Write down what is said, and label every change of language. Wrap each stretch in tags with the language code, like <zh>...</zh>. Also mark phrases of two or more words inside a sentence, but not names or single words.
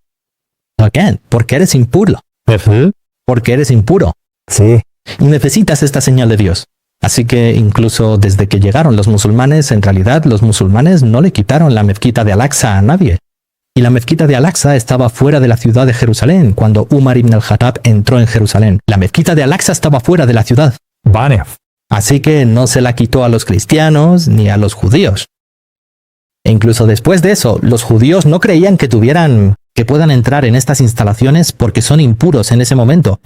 <es>Again, porque eres impuro. Porque eres impuro. Sí. Y necesitas esta señal de Dios. Así que incluso desde que llegaron los musulmanes, en realidad los musulmanes no le quitaron la mezquita de Al-Aqsa a nadie. Y la mezquita de Al-Aqsa estaba fuera de la ciudad de Jerusalén cuando Umar ibn al-Khattab entró en Jerusalén. La mezquita de Al-Aqsa estaba fuera de la ciudad. Vale. Así que no se la quitó a los cristianos ni a los judíos. E incluso después de eso, los judíos no creían que puedan entrar en estas instalaciones porque son impuros en ese momento.</es>